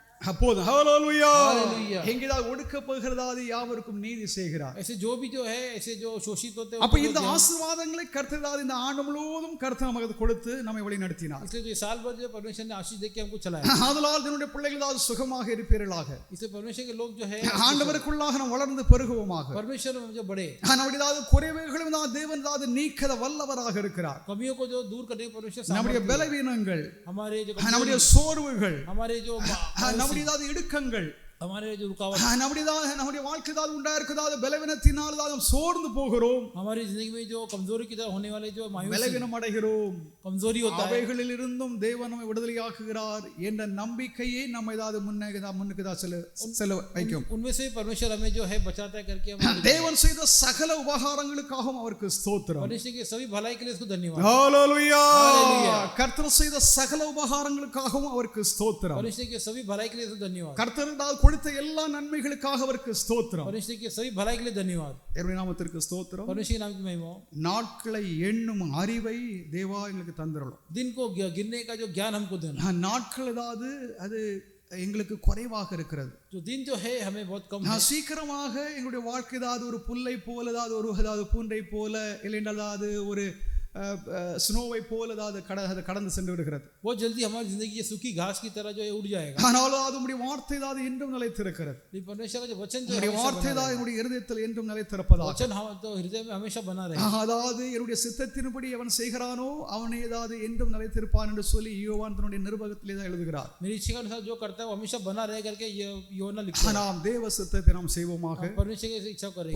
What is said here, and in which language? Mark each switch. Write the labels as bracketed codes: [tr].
[ta] அப்போது ஹalleluya Hallelujah. எங்கேயாவது ஒடுக்கப்படுகிறதாவது யாவருக்கும் நீதி செய்கிறார். [hi] ऐसे जो भी जो है ऐसे जो शोषित होते हैं [ta] அப்ப இந்த ஆசீர்வாதங்களை கர்த்தர் இந்த ஆண்டு முழுவதும் கர்த்தர் நமக்கு கொடுத்து நம்மை வழி நடத்தினார். [hi] इसलिए जो साल भर जो परमेश्वर ने आशीष देके हमको चलाया [ta] ஆதலால் என்னுடைய பிள்ளைகள் சுகமாக இருப்பீர்களாக. [hi] इसलिए परमेश्वर के लोग जो है [ta] ஆண்டவருக்குள்ளாக நாம் வளர்ந்து பெருகுவோமாக. [hi] परमेश्वर में जो बड़े [ta] நம்முடைய குறைவுகளும் தேவன் நீக்க வல்லவராக இருக்கிறார். [hi] कमियों को जो दूर करने के परमेश्वर [ta] நம்முடைய பலவீனங்கள், [hi] हमारे जो [ta] நம்முடைய சோர்வுகள், [hi] हमारे जो [ta] நம்முடைய இடுக்கங்கள், [hi] हमारे जो रुकावट [ta] நம்முடைய வாழ்க்கை உண்டாயிருக்கிறதாத பலவீனத்தினால் நாம் சோர்ந்து போகிறோம். [hi] हमारी जिंदगी में जो कमजोरी की तरह होने वाले जो [ta] பலவீனம் அடைகிறோம், [hi] कमजोरी होता है [ta] அவைகளில் இருந்தும் தேவன் நம்மை விடுதலையாக்குகிறார் என்ற நம்பிக்கையை நம்ம முன்னுக்கு செல்ல வைக்கும். [hi] उनमें से परमेश्वर हमें जो है बचाता है करके [ta] தேவன் செய்த சகல உபகாரங்களுக்காகவும் அவருக்கு ஸ்தோத்திரம். [hi] परमेश्वर की सभी भलाई के लिए उसको धन्यवाद. ஹalleluya. [ta] கர்த்தர் செய்த சகல உபகாரங்களுக்காகவும் அவருக்கு ஸ்தோத்திரம். [hi] परमेश्वर की सभी भलाई के लिए उसको धन्यवाद. [ta] கர்த்தர் கொடுத்த எல்லா நன்மைகளுக்காக அவருக்கு ஸ்தோத்திரம். [hi] परमेश्वर की सभी भलाई के लिए धन्यवाद. [ta] தேவனுடைய நாமத்திற்கு ஸ்தோத்திரம். [hi] परमेश्वर के नाम की महिमा. [ta] நாட்களை எண்ணும் அறிவை தேவா எங்களுக்கு தந்தருளும். [hi] दिन को गिनने का जो ज्ञान हमको देना. [ta] நாட்கள் அது எங்களுக்கு குறைவாக இருக்கிறது. [hi] जो दिन जो है हमें बहुत कम है. [ta] சீக்கிரமாக எங்களுடைய வாழ்க்கை ஒரு புல்லை போல ஒரு பூண்டை போல இல்லைன்றால் ஒரு ஸ்னோவை போல கடந்து சென்று விடுகிறது. [hi] बहुत जल्दी हमारी जिंदगी ये सूखी घास की तरह जो है उड़ जाएगा. [ta] ஆனாலும் அதுடைய வார்த்தை இன்றும் நிலைத்திருக்கிறது. [hi] परमेश्वर का जो वचन जो है [ta] வார்த்தை என்னுடைய இருதயத்தில் என்றும் நிலைத்திருப்பதாக. [hi] वचन तो हृदय में हमेशा बना रहेगा. [ta] என்னுடைய சித்தத்தின்படி அவன் செய்கிறானோ அவனே என்றும் நிலைத்திருப்பான் என்று சொல்லி யோவான் தன்னுடைய நிருபத்திலே எழுதுகிறார். [hi] मेरी इच्छा के अनुसार जो करता है वो हमेशा बना रहे करके யோனா लिखता है. [ta] நாம் தேவ சித்தத்தை நாம் செய்வோமாக. [hi] परमेश्वर की इच्छा करेंगे.